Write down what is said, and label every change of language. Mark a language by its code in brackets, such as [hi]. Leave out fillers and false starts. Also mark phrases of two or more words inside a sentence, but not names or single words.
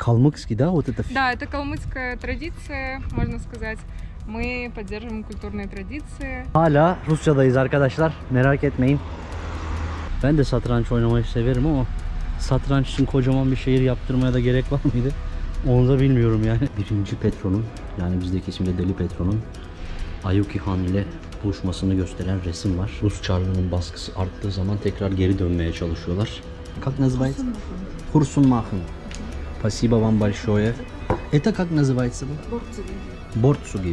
[ru] калмыцкий, да, вот это? Да, это калмыцкая традиция, можно сказать. Мы поддерживаем культурные традиции. [tr] Hala Rusya'dayız arkadaşlar. Merak etmeyin. Ben de satranç oynamayı severim ama satranç için kocaman bir şehir yaptırmaya da gerek var mıydı? Onu da bilmiyorum yani. Birinci Petro'nun, yani bizdeki ismiyle Deli Petro'nun Ayuki Han ile buluşmasını gösteren resim var. Rus Çarlığı'nın baskısı arttığı zaman tekrar geri dönmeye çalışıyorlar. [ru] Как называется? Хурсунмахен. Спасибо вам большое. Это как называется? Bortsugi.